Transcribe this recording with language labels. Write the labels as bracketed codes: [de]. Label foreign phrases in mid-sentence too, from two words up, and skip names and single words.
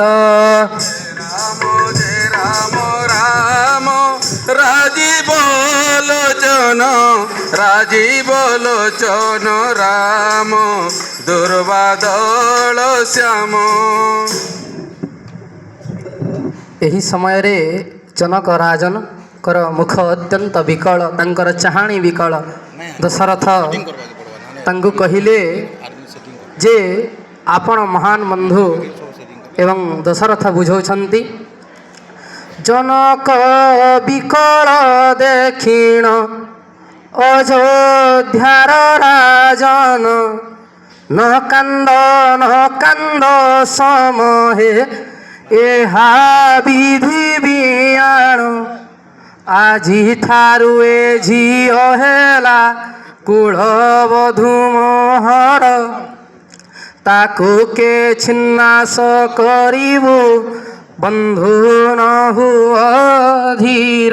[hi] राम जय राम राम राजीव लोचन, राजीव लोचन राम दुर्वादल श्याम। [or] ଏହି ସମୟ ରେ ଜନକ ରାଜନ କର ମୁଖ ଅତ୍ୟନ୍ତ ବିକଳ, ତାଙ୍କର ଚାହାଣି ବିକଳ। ଦଶରଥ ତାଙ୍କୁ କହିଲେ ଯେ ଆପଣ ମହାନ ବନ୍ଧୁ ଏବଂ ଦଶରଥ ବୁଝାଉଛନ୍ତି, ଜନକ ବିକଳ ଦେଖିଣ ଅଯୋଧ୍ୟାର ରାଜନ ନ କାନ୍ଦ ସମହେ ଏହା ବିଧି ବିଆଣ ଆଜି ଠାରୁ ଏ ଝିଅ ହେଲା କୁଳବଧୂ ମୋହର ତାକୁ କେ ଛିନ୍ନାଶ କରିବୁ ବନ୍ଧୁ ନ ହୁଅ ଧୀର।